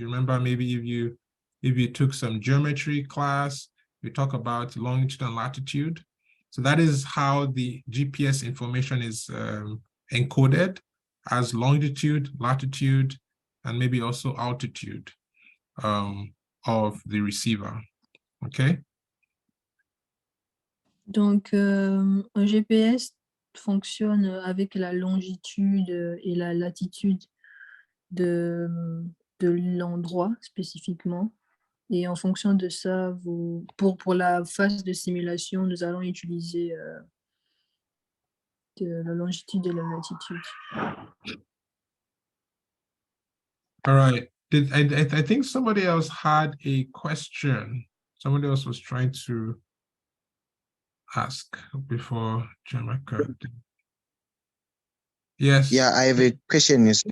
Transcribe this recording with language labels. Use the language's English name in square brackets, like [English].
[English] Remember, maybe if you took some geometry class, we talk about longitude and latitude. So that is how the GPS information is encoded as longitude, latitude, and maybe also altitude of the receiver. Okay. [French] Donc, un GPS fonctionne avec la longitude et la latitude de l'endroit spécifiquement. Et en fonction de ça, pour la phase de simulation, nous allons utiliser la longitude et la latitude. [English] All right. I think somebody else had a question. Somebody else was trying to ask before Jamaica. Yes. Yeah, I have a question.